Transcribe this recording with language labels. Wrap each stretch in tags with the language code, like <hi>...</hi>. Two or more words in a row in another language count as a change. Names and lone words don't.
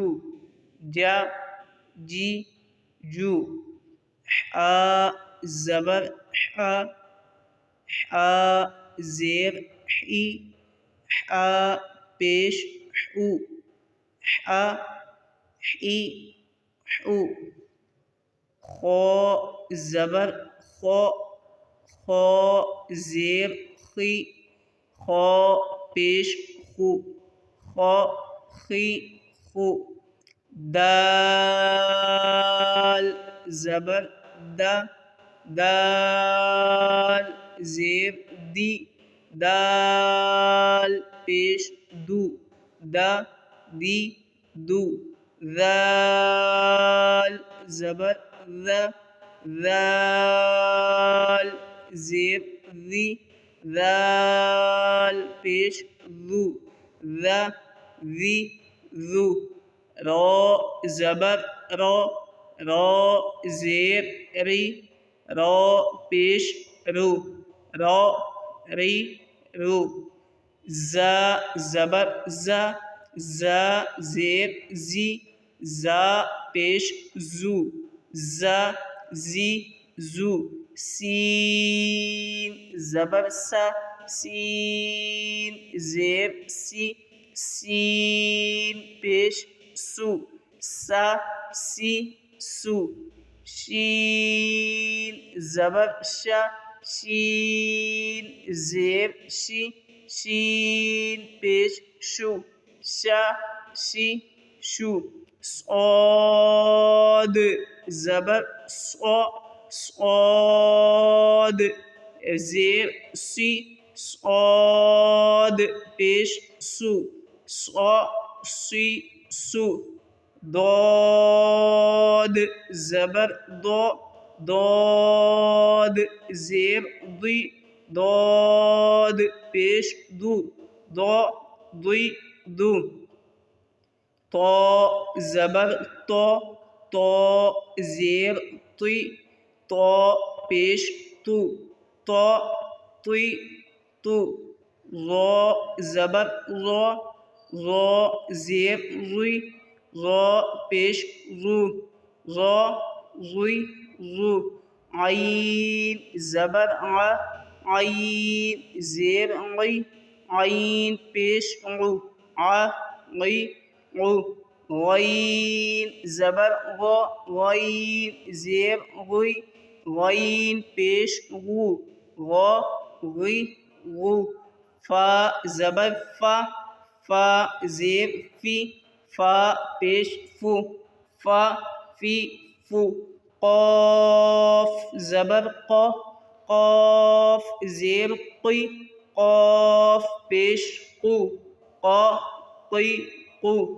<ur>جا جی جو، حا زبر حا، حا زیر حی، حا پیش حو، حا حی حو، خو زبر خو، خو زیر خی، خو پیش خو، خو خی خو، دال زبر دا، دال زیر دی، دال پیش دو، دا دی دو، ذال زبر ذا، ذال زیر ذی، ذال پیش ذو، ذا ذی ذو، رو زبر رو، رو زیر ری، رو پیش رو، رو ری رو، زا زبر زا، زا زیر زی، زا پیش زو، زا زی زو، سین زبر سا، سین زیر سی، سین پیش سو، سا سی سو، شین زبر شا، شین زیر شی، شین پیش شو، شا شی شو، صاد زبر صو، صاد زیر سی، صاد پیش سو، صو سی سو، ضاد زبر دو، ضاد زیر ضی، ضاد پیش دو، ضو ضی دو، تو زبر تو، تو زیر تی، تو پیش تو، تو تی تو، رو زبر رو، رو زیر روی، را پیش رو، را روی رو، عین زبر ع، عین زیر عی، عین پیش عو، عی عو، غین زبر غا، غین زیر غی، غین پیش غو، غا غی غو، فا زبر فا، فا زیر فی، فا پیش فو، فا فی فو، قاف زبر قا، قاف زیر قی، قاف پیش قو، قا قی قو،</ur>